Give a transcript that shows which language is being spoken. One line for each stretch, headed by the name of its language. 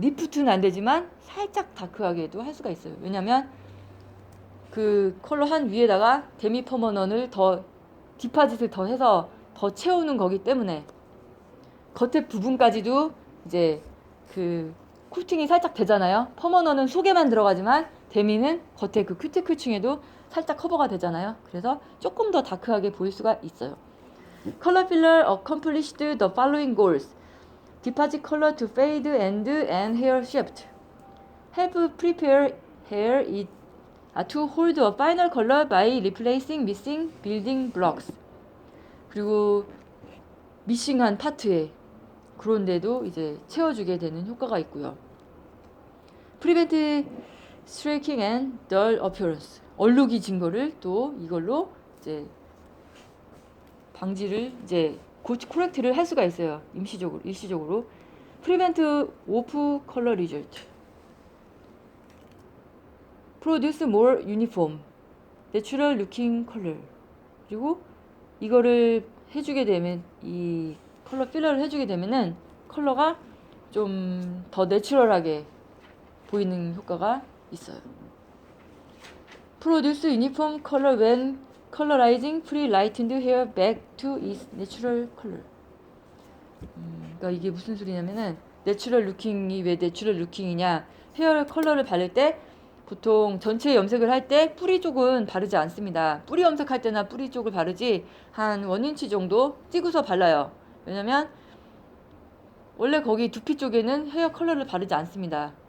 Korean: 리프트는 안 되지만 살짝 다크하게도 할 수가 있어요. 왜냐면 그 컬러 한 위에다가 데미 퍼머넌을 더 디파짓을 더 해서 더 채우는 거기 때문에 겉에 부분까지도 이제 그 코팅이 살짝 되잖아요. 퍼머넌은 속에만 들어가지만 데미는 겉에 그 큐티클층에도 살짝 커버가 되잖아요. 그래서 조금 더 다크하게 보일 수가 있어요.
English: Color filler accomplished the following goals. Deposit color to fade end and hair shaft. Help prepare hair to hold a final color by replacing missing building blocks.
Korean: 그리고 미싱한 파트에 그런데도 이제 채워주게 되는 효과가 있고요.
English: Prevent streaking and dull appearance.
Korean: 얼룩이 진 거를 또 이걸로 이제 방지를 이제 코렉트를 할 수가 있어요. 일시적으로.
English: Prevent off color result. Produce more uniform, natural looking color.
Korean: 그리고 이거를 해주게 되면 이 컬러 필러를 해주게 되면은 컬러가 좀 더 내추럴하게 보이는 효과가 있어요.
English: Produce uniform color when colorizing pre-lightened hair back to its natural color.
Korean: 그러니까 이게 무슨 소리냐면은 내추럴 루킹이 왜 내추럴 루킹이냐? 헤어 컬러를 바를 때 보통 전체 염색을 할 때 뿌리 쪽은 바르지 않습니다. 뿌리 염색할 때나 뿌리 쪽을 바르지 한 1인치 정도 찍어서 발라요. 왜냐면 원래 거기 두피 쪽에는 헤어 컬러를 바르지 않습니다.